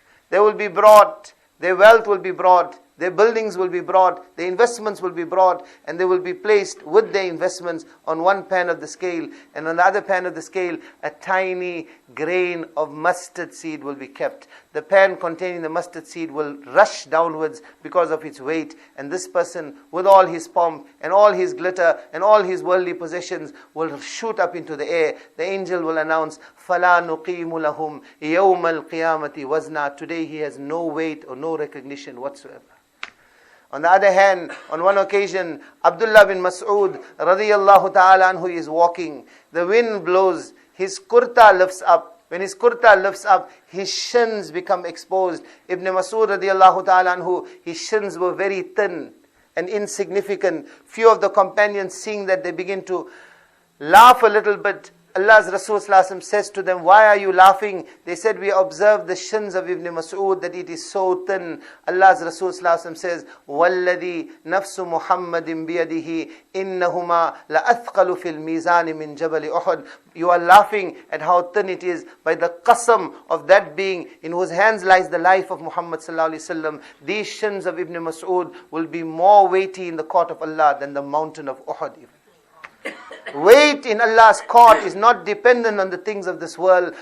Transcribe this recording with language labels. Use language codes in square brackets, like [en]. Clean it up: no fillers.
[en] They will be brought, their wealth will be brought, their buildings will be brought, their investments will be brought, and they will be placed with their investments on one pan of the scale, and on the other pan of the scale, a tiny grain of mustard seed will be kept. The pan containing the mustard seed will rush downwards because of its weight, and this person, with all his pomp and all his glitter and all his worldly possessions, will shoot up into the air. The angel will announce, [ar] فَلَا نُقِيمُ لَهُمْ يَوْمَ الْقِيَامَةِ وَزْنًا. [en] Today he has no weight or no recognition whatsoever. On the other hand, on one occasion, Abdullah bin Mas'ud radiyallahu ta'ala anhu is walking. The wind blows, his kurta lifts up. When his kurta lifts up, his shins become exposed. Ibn Mas'ud radiyallahu ta'ala anhu, his shins were very thin and insignificant. Few of the companions, seeing that, they begin to laugh a little bit. Allah's Rasul sallallahu alaihi wasallam says to them, why are you laughing? They said, we observe the shins of Ibn Mas'ud, that it is so thin. Allah's Rasul sallallahu alaihi wasallam says, [ar] وَالَّذِي نَفْسُ مُحَمَّدٍ بِيَدِهِ إِنَّهُمَا لَأَثْقَلُ فِي الْمِيزَانِ مِنْ جَبَلِ أُحُدٍ. [en] You are laughing at how thin it is. By the qasam of that being in whose hands lies the life of Muhammad sallallahu alaihi wasallam, these shins of Ibn Mas'ud will be more weighty in the court of Allah than the mountain of Uhud even. Weight in Allah's court is not dependent on the things of this world.